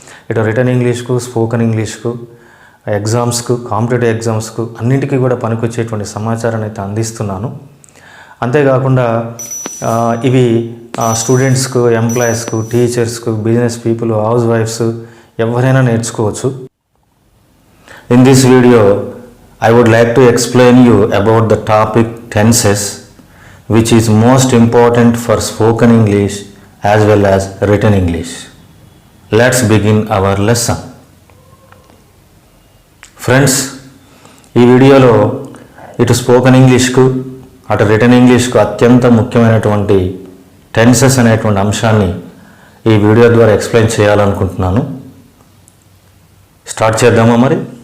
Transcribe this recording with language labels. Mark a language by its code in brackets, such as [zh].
[te] ఇటు return ఇంగ్లీష్కు, spoken ఇంగ్లీష్కు, ఎగ్జామ్స్కు, competitive ఎగ్జామ్స్కు అన్నింటికీ కూడా పనికొచ్చేటువంటి సమాచారాన్ని అయితే అందిస్తున్నాను. అంతేకాకుండా ఇవి స్టూడెంట్స్కు, ఎంప్లాయీస్కు, టీచర్స్కు, బిజినెస్ పీపుల్, హౌస్ వైఫ్స్ ఎవరైనా నేర్చుకోవచ్చు. [en] In this video I would like to explain you about the topic tenses, which is most important for spoken English as well as written English. Let's begin our lesson. [te] Friends, ఈ వీడియోలో ఇటు spoken ఇంగ్లీష్కు అటు return ఇంగ్లీష్కు అత్యంత ముఖ్యమైనటువంటి tenses అనేటువంటి అంశాన్ని ఈ video ద్వారా ఎక్స్ప్లెయిన్ చేయాలనుకుంటున్నాను. స్టార్ట్ చేద్దామా మరి?